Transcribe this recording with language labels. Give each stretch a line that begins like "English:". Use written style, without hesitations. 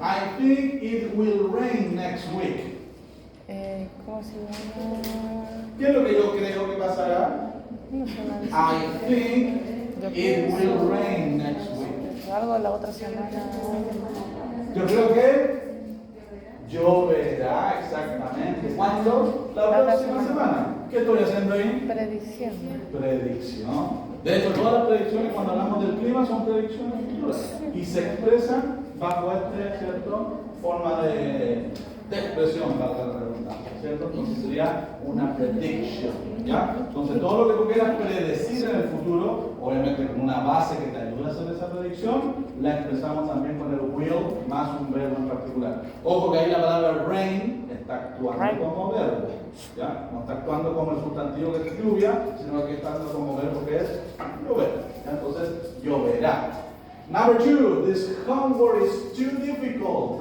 English: I think it will rain next week.
Spanish: ¿Cómo se llama? ¿Qué es lo que yo creo que pasará? No sé nada.
English: I think it will rain next week.
Spanish: Algo la otra semana. Yo creo que lloverá exactamente. ¿Cuándo? La próxima semana. ¿Qué estoy haciendo ahí? Predicción. Predicción. De hecho, todas las predicciones cuando hablamos del clima son predicciones futuras y se expresan bajo ¿cierto? Forma de expresión, para la redundancia, ¿cierto? Entonces sería una prediction, ¿ya? Entonces todo lo que tú quieras predecir en el futuro, obviamente con una base que te ayude a hacer esa predicción, la expresamos también con el will más un verbo en particular. Ojo que ahí la palabra rain está actuando como verbo, ¿ya? No está actuando como el sustantivo que es lluvia, sino que está actuando como verbo que es llover, ¿ya? Entonces lloverá.
English: Number two, this homework is too difficult.